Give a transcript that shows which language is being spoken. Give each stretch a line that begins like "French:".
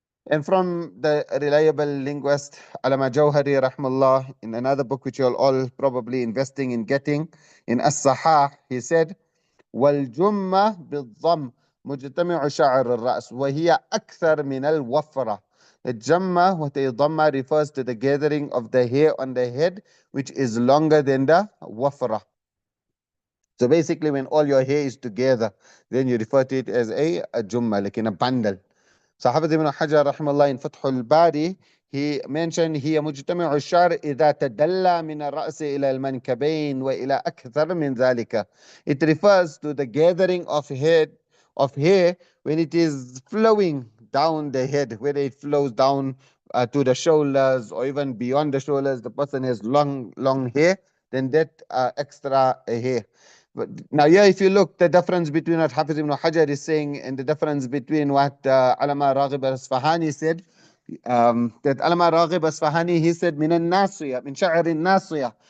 English: And from the reliable linguist Alama Jawhari Rahmallah, in another book which you're all probably investing in getting, in As-Sahah, he said,
Arabic: والجمة بالضم مجتمع شعر الرأس وهي أكثر من الوفرة.
English: The Jamma, what a Dhamma refers to the gathering of the hair on the head, which is longer than the Wafra. So basically, when all your hair is together, then you refer to it as a Jumma, like in a bundle. So Hafiz ibn Hajar rahimahullah in Fath al-Bari, he mentioned
Arabic: هي مجتمع الشعر إذا تدلى من الرأس إلى المنكبين وإلى أكثر من ذلك.
English: It refers to the gathering of hair when it is flowing down the head, whether it flows down to the shoulders or even beyond the shoulders. The person has long hair, then that extra hair. But now, yeah, if you look, the difference between what Hafiz ibn Hajar is saying and the difference between what Alama Raghib al-Asfahani said, that Alama Raghib al-Asfahani, he said,
Arabic: min al-nasiya, min sha'ir al-nasiya.